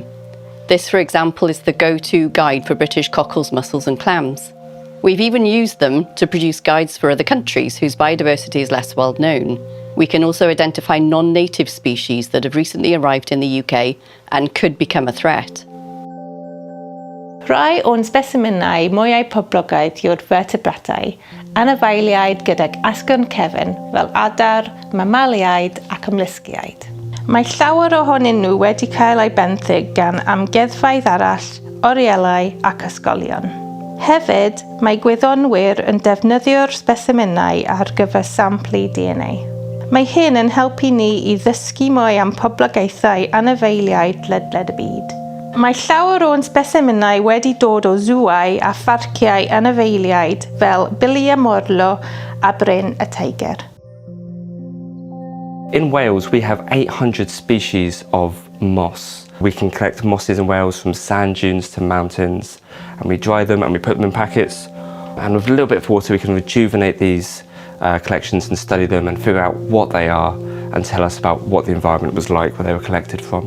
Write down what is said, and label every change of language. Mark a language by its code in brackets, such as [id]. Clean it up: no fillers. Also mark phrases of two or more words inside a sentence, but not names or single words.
[en] This, for example, is the go-to guide for British cockles, mussels and clams. We've even used them to produce guides for other countries whose biodiversity is less well known. We can also identify non-native species that have recently arrived in the UK and could become a threat. [cy] Rhai o'n specimenau mwyau poblogaidd yw'r vertebratau, anifeiliaid gydag asgwrn cefn fel adar, mammaliaid ac molysgiaid. Mae llawer ohonyn nhw wedi cael ei benthyg gan amgueddfeydd arall, orielau ac ysgolion. Hefyd, mae gwyddonwyr yn defnyddio'r specimenau ar gyfer samplu DNA. Mae hyn yn helpu ni i ddysgu mwy am poblogaethau anifeiliaid ledled y byd. Mae llawer o'n specimenau wedi dod o zooau a pharciau anifeiliaid fel Bili y Morlo a Brin y Teiger. [en] In Wales, we have 800 species of moss. We can collect mosses in Wales from sand dunes to mountains, and we dry them and we put them in packets. And with a little bit of water, we can rejuvenate these collections and study them and figure out what they are and tell us about what the environment was like where they were collected from.